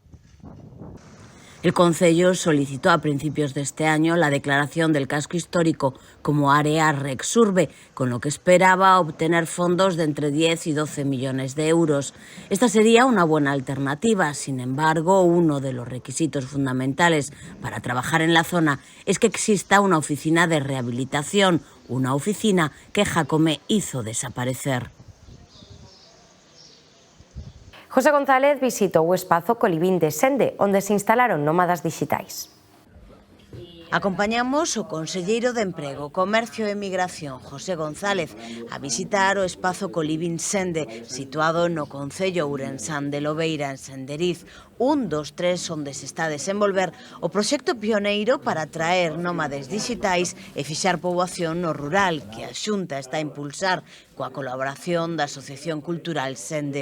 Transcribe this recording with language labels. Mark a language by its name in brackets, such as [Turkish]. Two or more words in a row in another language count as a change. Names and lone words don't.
[Spanish] El Concello solicitó a principios de este año la declaración del casco histórico como área Rexurbe, con lo que esperaba obtener fondos de entre 10 y 12 millones de euros. Esta sería una buena alternativa. Sin embargo, uno de los requisitos fundamentales para trabajar en la zona es que exista una oficina de rehabilitación, una oficina que Jacome hizo desaparecer. [Galician] José González visitou o espazo Colibín de Sende, onde se instalaron nómadas digitais. Acompañamos o conselleiro de Emprego, Comercio e Migración, José González, a visitar o espazo Colibín Sende, situado no concello ourensán de Lobeira, en Senderiz, un dos tres onde se está a desenvolver o proxecto pioneiro para atraer nómades digitais e fixar poboación no rural, que a Xunta está a impulsar coa colaboración da Asociación Cultural Sende.